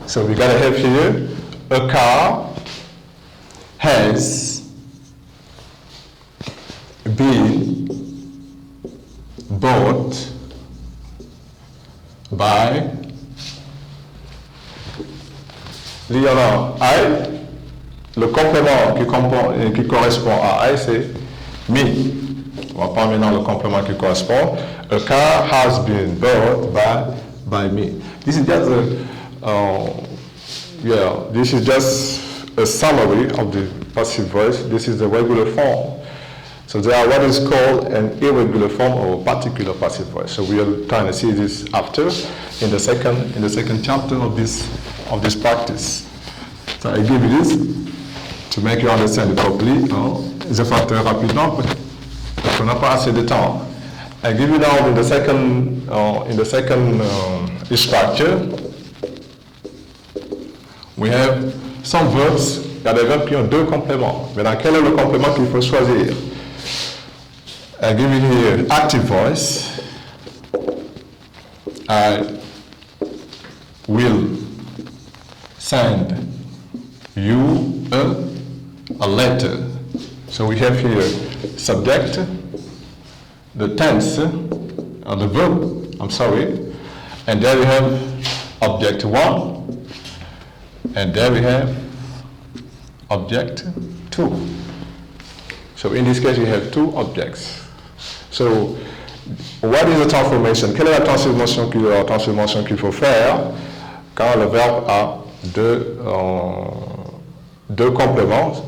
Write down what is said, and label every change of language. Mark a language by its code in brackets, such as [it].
[en] So we gotta have here a car has been bought by I. [fr] Le complément qui correspond à I, c'est me. On va prendre maintenant le complément qui correspond. [en] A car has been bought by me. This is just this is just a summary of the passive voice. This is the regular form. So there are what is called an irregular form or a particular passive voice. So we are trying to see this after in the second chapter of this practice. So I give you this to make you understand it properly. [fr] Je vais faire rapidement parce qu'on n'a pas assez de temps. [en] I give you now in the second structure. We have some verbs. [fr] Il y a des verbes qui ont deux compléments. Maintenant, quel est le complément qu'il faut choisir? [en] I give you here active voice. I will send you a letter. So we have here subject, the tense, the verb, and And there we have object 1, and there we have object 2. So in this case, we have 2 objects. So, what is a transformation? [fr] Quelle est la transformation qu'il faut faire quand le verbe a deux compléments?